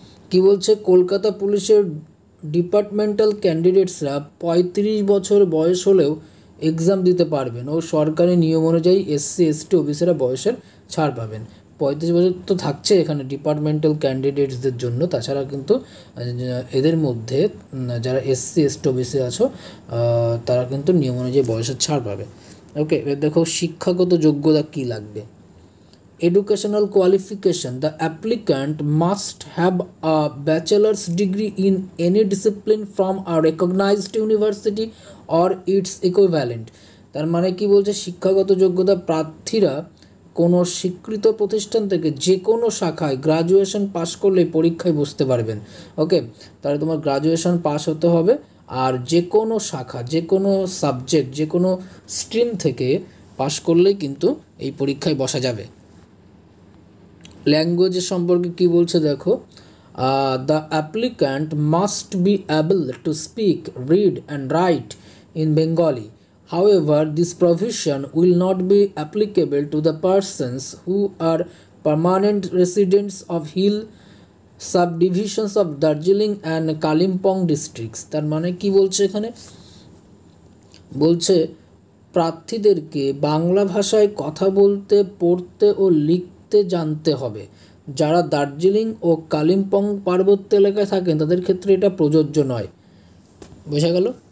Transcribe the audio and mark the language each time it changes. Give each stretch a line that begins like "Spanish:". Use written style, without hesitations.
Bangla: কি বলছে, কলকাতা পুলিশের ডিপার্টমেন্টাল ক্যান্ডিডেটসরা 35 বছর বয়স হলেও এক্সাম দিতে পারবেন ও সরকারি নিয়ম অনুযায়ী SC ST OBCরা বয়সের ছাড় পাবেন। 35 বছর তো থাকছে এখানে ডিপার্টমেন্টাল ক্যান্ডিডেটসদের জন্য, তাছাড়া কিন্তু এদের মধ্যে যারা SC ST OBC আছো তারা কিন্তু নিয়ম অনুযায়ী বয়সের ছাড় পাবে। ওকে, এবার দেখো শিক্ষাগত যোগ্যতা কী লাগবে।
English: Educational qualification, the applicant must have a bachelor's degree in any discipline from a recognized university or its equivalent।
Bangla: তার মানে কি বলছে, শিক্ষাগত যোগ্যতা প্রার্থীরা কোনো স্বীকৃত প্রতিষ্ঠান থেকে যে কোনো শাখায় গ্রাজুয়েশন পাস করলে পরীক্ষায় বসতে পারবেন। ওকে, তাহলে তোমার গ্রাজুয়েশন পাস হতে হবে, আর যে কোনো শাখা, যে কোনো সাবজেক্ট, যে কোনো স্ট্রিম থেকে পাস করলেই কিন্তু এই পরীক্ষায় বসা যাবে। ল্যাঙ্গুয়েজের সম্পর্কে কি বলছে দেখো,
English: The applicant must be able to speak, read and write in Bengali. However, this provision will not be applicable to the persons who are permanent residents of Hill subdivisions of Darjeeling and Kalimpong districts.
Bangla: তার মানে কি বলছে এখানে, বলছে প্রার্থীদেরকে বাংলা ভাষায় কথা বলতে, পড়তে ও লিখতে জানতে হবে। যারা দার্জিলিং ও কালিম্পং পার্বত্য এলাকায় থাকেন তাদের ক্ষেত্রে এটা প্রযোজ্য নয়। বোঝা গেল?